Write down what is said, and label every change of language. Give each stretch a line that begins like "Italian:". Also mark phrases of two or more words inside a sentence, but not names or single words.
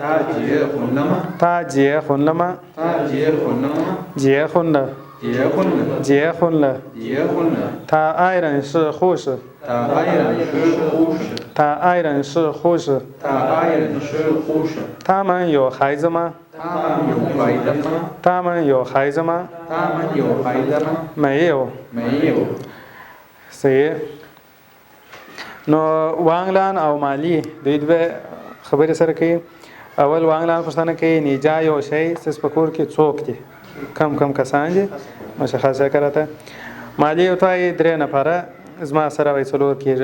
Chinese: 结婚了。他爱人是护士。他们有孩子吗？没有。صحیح.
Pashto: نو وانګلان او مالی دوی دوه خبرې سره کوي. اول وانګلان پوښتنه کوي نیجا یو شی څه په کور کې څوک دي؟ کم کسان دي؟ مشخصه کړه. مالی او توای درې نفره زما سره وای څلور کېږي.